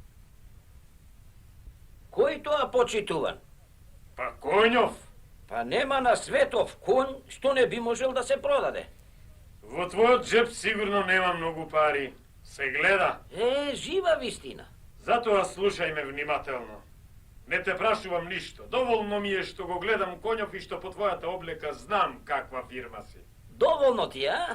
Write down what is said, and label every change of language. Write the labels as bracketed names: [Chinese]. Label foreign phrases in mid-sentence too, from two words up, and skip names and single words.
[Macedonian] Који то почитуван? Па коњов. Па нема на светов коњ што не би можел да се продаде. Во твојот джеп сигурно нема многу пари. Се гледа. Жива вистина. Затоа слушај ме внимателно. Не те прашувам ништо. Доволно ми е што го гледам конјов и што по твојата облека знам каква фирма си. Доволно ти, а?